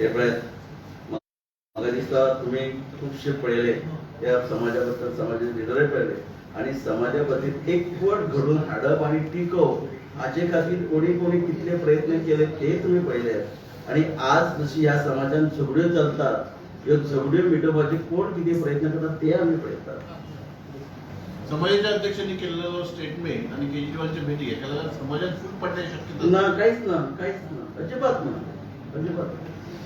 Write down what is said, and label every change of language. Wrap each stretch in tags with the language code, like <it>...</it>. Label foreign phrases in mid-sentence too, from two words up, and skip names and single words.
<kok>हे पळय म्हाका दिसता तुमी खुबशे पळयले ह्या समाजा बद्दल समाजाचे लिडरय पळयले आणि समाजा खातीर एकवट घडोवन हाडप आनी टिकोवप हाचे खातीर कोणी कितले प्रयत्न केले ते तुमी पळयले आणि आज जशी ह्या समाजान झगड्यो चलतात ह्यो झगड्यो मिटोवपाचे कोण कितें प्रयत्न करतात ते आमी पळयतात</kok> <mr>समाजाच्या अध्यक्षांनी केलेलो स्टेटमेंट आणि केजरीवालच्या भेटी एकाला समाजात फूट पडण्याची शक्यता ना काहीच ना अजिबात</mr>